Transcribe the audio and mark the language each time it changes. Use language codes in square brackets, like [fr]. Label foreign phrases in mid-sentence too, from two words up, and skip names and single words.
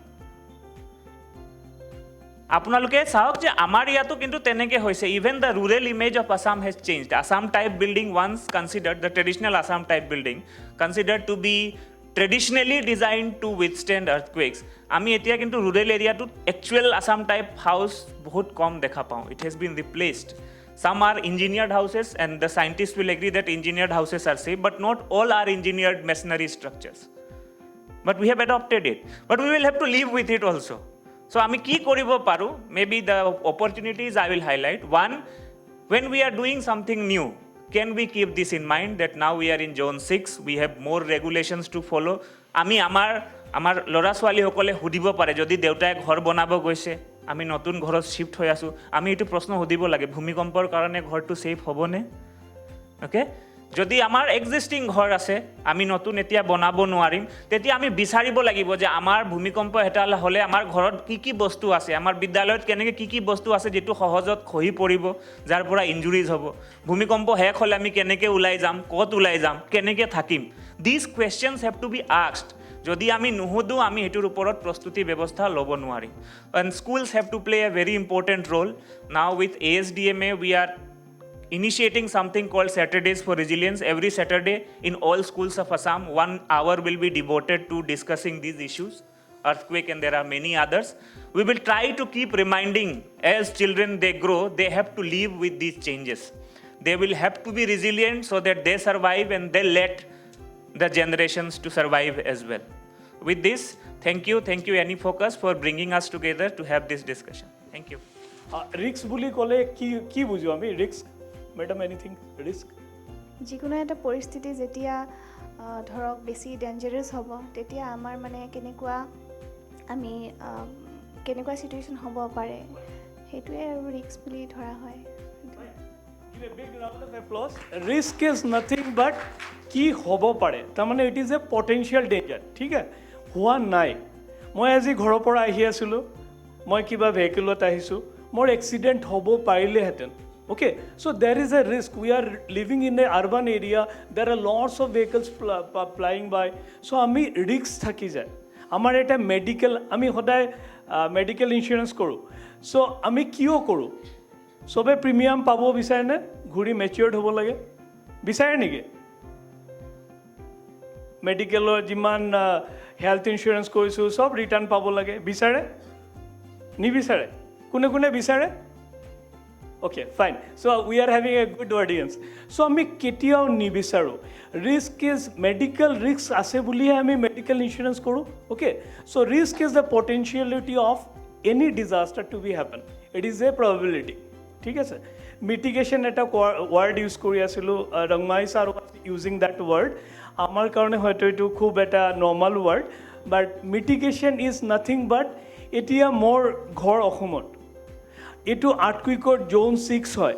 [as] আপোনালোকে চাওক যে আমাৰ ইয়াতো কিন্তু তেনেকৈ হৈছে। [en] Even the rural image of Assam has changed. Assam type building once considered, the traditional Assam type building considered to be traditionally design to withstand earthquakes. [as] আমি এতিয়া কিন্তু ৰুৰেল এৰিয়াটোত [en] actual Assam type house [as] বহুত কম দেখা পাওঁ। [en] It has been replaced. Some are engineered houses and the scientists will agree that engineered houses are safe, but not all are engineered masonry structures. But we have adopted it. But we will have to live with it also. [as] So আমি কি কৰিব পাৰোঁ? [en] Maybe the opportunities I will highlight. One, when we are doing something new, can we keep this in mind that now we are in zone 6, we have more regulations to follow? [as] আমি আমাৰ ল'ৰা ছোৱালীসকলে সুধিব পাৰে, যদি দেউতাই ঘৰ বনাব গৈছে, আমি নতুন ঘৰত শিফ্ট হৈ আছোঁ, আমি এইটো প্ৰশ্ন সুধিব লাগে, ভূমিকম্পৰ কাৰণে ঘৰটো ছেফ হ'বনে? অ'কে, যদি আমাৰ এক্সিষ্টিং ঘৰ আছে, আমি নতুন এতিয়া বনাব নোৱাৰিম, তেতিয়া আমি বিচাৰিব লাগিব যে আমাৰ ভূমিকম্প এটা হ'লে আমাৰ ঘৰত কি কি বস্তু আছে, আমাৰ বিদ্যালয়ত কেনেকৈ কি কি বস্তু আছে যিটো সহজত খহি পৰিব, যাৰ পৰা ইঞ্জুৰিজ হ'ব। ভূমিকম্প শেষ হ'লে আমি কেনেকৈ ওলাই যাম, ক'ত ওলাই যাম, কেনেকৈ থাকিম। [en] These questions have to be asked. [as] যদি আমি নুসুধোঁ, আমি সেইটোৰ ওপৰত প্ৰস্তুতি ব্যৱস্থা ল'ব নোৱাৰিম। [en] And schools have to play a very important role. now with ASDMA উই আৰ initiating something called Saturdays for Resilience. Every Saturday in all schools of Assam, 1 hour will be devoted to discussing these issues, earthquake, and there are many others. We will try to keep reminding as children they grow, they have to live with these changes. They will have to be resilient so that they survive and they let the generations to survive as well. With this, thank you AnyFocus for bringing us together to have this discussion. Thank you. [as] Risk বুলি ক'লে কি বুজো আমি? ৰিস্ক, মেডাম, [en] anything risk? [as] যিকোনো এটা পৰিস্থিতি যেতিয়া ধৰক বেছি ডেঞ্জাৰাছ হ'ব, তেতিয়া আমাৰ মানে কেনেকুৱা চিটুৱেশ্যন হ'ব পাৰে, সেইটোৱে আৰু ৰিস্ক বুলি ধৰা হয়। [en] risk is nothing but [as] কি হ'ব পাৰে, তাৰমানে [en] it is a potential danger. [as] ঠিক আছে, হোৱা নাই। মই আজি ঘৰৰ পৰা আহি আছিলোঁ, মই কিবা ভেহিকেলত আহিছোঁ, মোৰ এক্সিডেণ্ট হ'ব পাৰিলেহেঁতেন। [en] Okay, so there is a risk. We are living in an urban area. There are lots of vehicles flying by. [as] So আমি রিস্ক থাকি যায়। আমাৰ এটা আমি সদায় [en] medical insurance [as] কৰোঁ। চ' আমি কিয় কৰোঁ? চবে প্ৰিমিয়াম পাব বিচাৰেনে? ঘূৰি মেচিয়ৰ্ড হ'ব লাগে বিচাৰে নেকি? মেডিকেলৰ যিমান [en] health insurance [as] কৰিছোঁ চব ৰিটাৰ্ণ পাব লাগে বিচাৰে? নিবিচাৰে? কোনে বিচাৰে? [en] Okay, fine. So we are having a good audience. [as] So আমি কেতিয়াও নিবিচাৰোঁ। [en] risk is medical risk [as] আছে বুলিহে আমি [en] medical insurance [as] কৰোঁ। [en] Okay, so risk is the potentiality of any disaster to be happen. It is a probability. [as] ঠিক আছে, মিটিগেশ্যন এটা [en] word use [as] কৰি আছিলোঁ, ৰংমাই ছাৰ [en] using that word. [as] আমাৰ কাৰণে হয়তো এইটো খুব এটা [en] normal word, but mitigation is nothing but [as] এতিয়া মোৰ ঘৰ অসমত, এইটো আৰ্থকুইকৰ জ'ন 6 হয়।